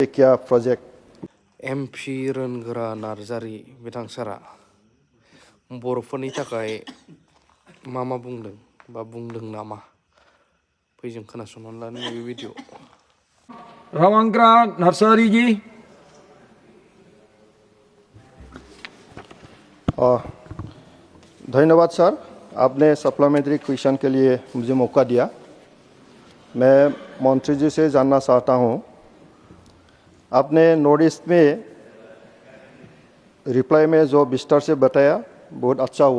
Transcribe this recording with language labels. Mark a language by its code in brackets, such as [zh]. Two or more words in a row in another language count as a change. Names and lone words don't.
[hi] क्या प्रोजेक्ट [brx] एमपि रोनगोरा नार्जारी बिथां सारा बर'फोरनि थाखाय मा बुंदों बा बुंदों नामा फै जों खोनासंनानै लानो नैबे भिडिअ। रावांग्रा नार्जारी जी। [hi] धन्यवाद सर, आपने [en] supplementary question [hi] के लिए मुझे मौका दिया। मैं मंत्री जी से जानना चाहता हूँ, आपने नॉर्थ ईस्ट में रिप्लाई में जो विस्तार से बताया बहुत अच्छा हुआ।